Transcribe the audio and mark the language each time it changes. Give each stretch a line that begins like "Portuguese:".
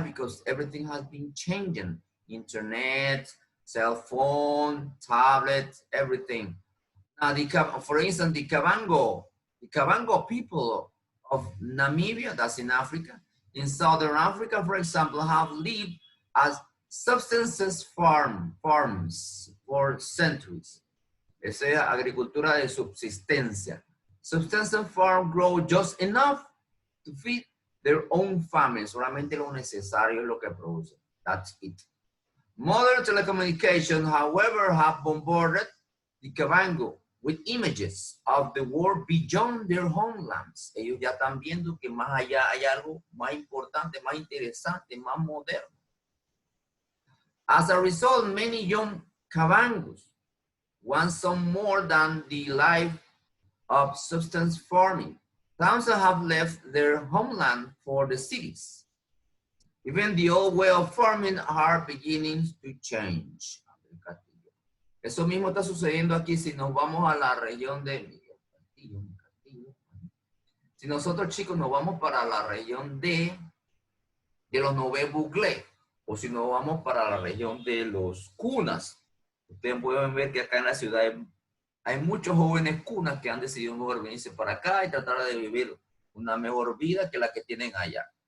English: Because everything has been changing. Internet, cell phone, tablet, everything. Now, for instance, the Kavango people of Namibia, that's in Africa, in Southern Africa, for example, have lived as subsistence farms for centuries.
Spanish: Esa es agricultura de subsistencia.
English: Subsistence farm grow just enough to feed their own families.
Spanish: Solamente lo necesario es lo que producen.
English: That's it. Modern telecommunications, however, have bombarded the Kavango with images of the world beyond their homelands.
Spanish: Ellos ya están viendo que más allá hay algo más importante, más interesante, más moderno.
English: As a result, many young Kavangos want some more than the life of subsistence farming. Thousands have left their homeland for the cities. Even the old way of farming are beginning to change.
Spanish: Eso mismo está sucediendo aquí si nos vamos a la región de... Si nosotros, chicos, nos vamos para la región de los Nové Buglé, o si nos vamos para la región de los Kunas, ustedes pueden ver que acá en la ciudad hay muchos jóvenes Kunas que han decidido mejor venirse para acá y tratar de vivir una mejor vida que la que tienen allá.